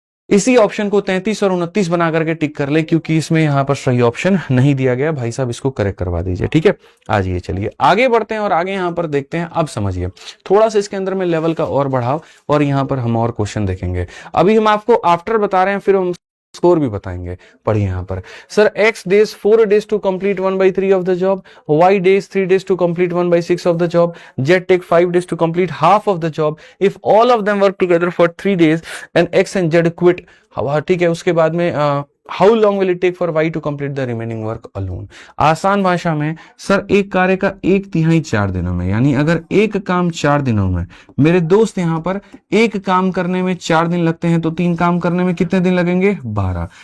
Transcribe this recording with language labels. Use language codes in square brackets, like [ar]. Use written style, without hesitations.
[hi] इसी ऑप्शन को 33 और 29 बना करके टिक कर ले, क्योंकि इसमें यहां पर सही ऑप्शन नहीं दिया गया। भाई साहब इसको करेक्ट करवा दीजिए। ठीक है, आइए चलिए आगे बढ़ते हैं और आगे यहां पर देखते हैं। अब समझिए थोड़ा सा इसके अंदर में लेवल का और बढ़ाओ, और यहां पर हम और क्वेश्चन देखेंगे। अभी हम आपको आफ्टर बता रहे हैं, फिर हम स्कोर भी बताएंगे। पढ़िए यहां पर, sir [en] x days 4 days to complete 1/3 of the job, y days 3 days to complete 1/6 of the job, z take 5 days to complete half of the job. If all of them work together for 3 days and x and z quit, [hi] ठीक है, उसके बाद में [en] How long will it take for Y to complete the remaining work alone. [hi] आसान भाषा में sir एक कार्य का 1/3 4 दिनों में, यानी अगर एक काम 4 दिनों में, मेरे दोस्त यहां पर एक काम करने में 4 दिन लगते हैं तो 3 काम करने में कितने दिन लगेंगे 12।